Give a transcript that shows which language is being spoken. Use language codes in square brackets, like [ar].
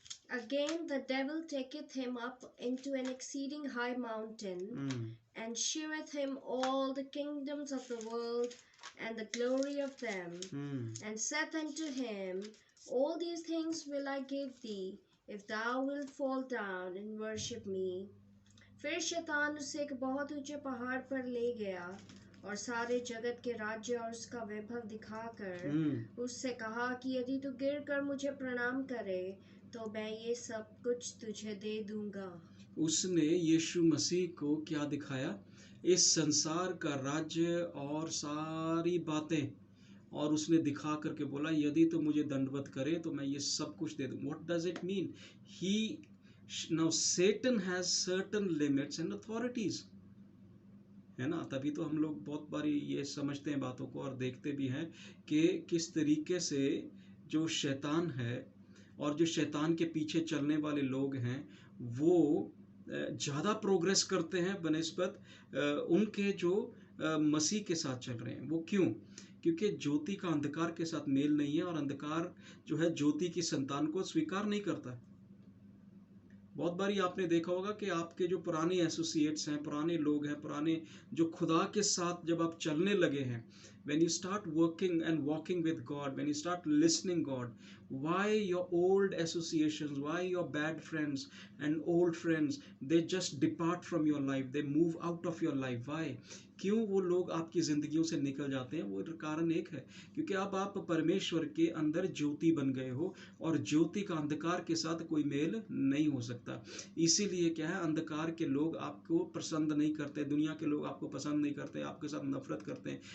[en] Again the devil taketh him up into an exceeding high mountain, and sheweth him all the kingdoms of the world and the glory of them, and saith unto him, All these things will I give thee, if thou wilt fall down and worship me. [hi] फिर शैतान उसे एक बहुत ऊंचे पहाड़ पर ले गया और सारे जगत के राज्य और उसका वैभव दिखाकर उससे कहा कि यदि तू गिर कर मुझे प्रणाम करे तो मैं ये सब कुछ तुझे दे दूंगा। उसने यीशु मसीह को क्या दिखाया? इस संसार का राज्य और सारी बातें, और उसने दिखा करके बोला यदि तो मुझे दंडवत करे तो मैं ये सब कुछ दे दूं। [en] What does it mean? He now Satan has certain limits and authorities, है ना। [hi] तभी तो हम लोग बहुत बारी ये समझते हैं बातों को और देखते भी हैं कि किस तरीके से जो शैतान है और जो शैतान के पीछे चलने वाले लोग हैं वो ज़्यादा प्रोग्रेस करते हैं बनिस्बत उनके जो मसीह के साथ चल रहे हैं। वो क्यों? क्योंकि ज्योति का अंधकार के साथ मेल नहीं है और अंधकार जो है ज्योति की संतान को स्वीकार नहीं करता। [en] बहुत बारी आपने देखा होगा कि आपके जो पुराने एसोसिएट्स हैं, पुराने लोग हैं, पुराने जो खुदा के साथ जब आप चलने लगे हैं, when you start working and walking with God, when you start listening God, why your old associations, why your bad friends and old friends, they just depart from your life, they move out of your life? Why? [hi] क्यों वो लोग आपकी जिंदगियों से निकल जाते हैं? वो कारण एक है, क्योंकि अब आप परमेश्वर के अंदर ज्योति बन गए हो और ज्योति का अंधकार के साथ कोई मेल नहीं हो सकता। इसीलिए क्या है, अंधकार के लोग आपको पसंद नहीं करते, दुनिया के लोग आपको पसंद नहीं करते, आपके साथ नफरत करते हैं।